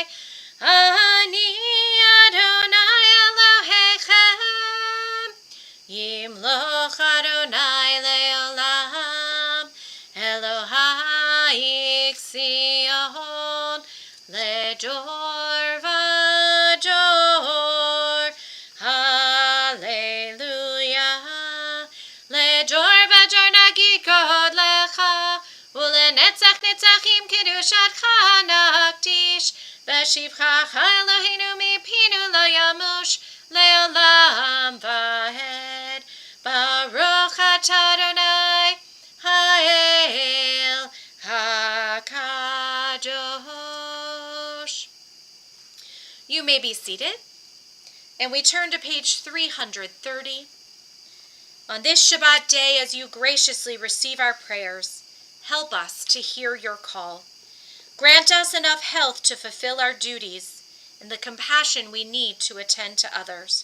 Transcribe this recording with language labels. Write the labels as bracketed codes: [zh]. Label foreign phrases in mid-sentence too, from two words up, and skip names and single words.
[he] אני אדוני אלוהיכם, ימלוך אדוני לעולם, אלוהי ציון, לדור ודור, הללויה. לדור ודור נגיקוד לך, ולנצח נצחים קדושתך נקדיש, ושבחך אלוהינו מפינו לא ימוש, לעולם ועד. ברוך אתה אדוני, האל הקדוש. [en] You may be seated, and we turn to page 330. On this Shabbat day, as you graciously receive our prayers, help us to hear your call. Grant us enough health to fulfill our duties and the compassion we need to attend to others.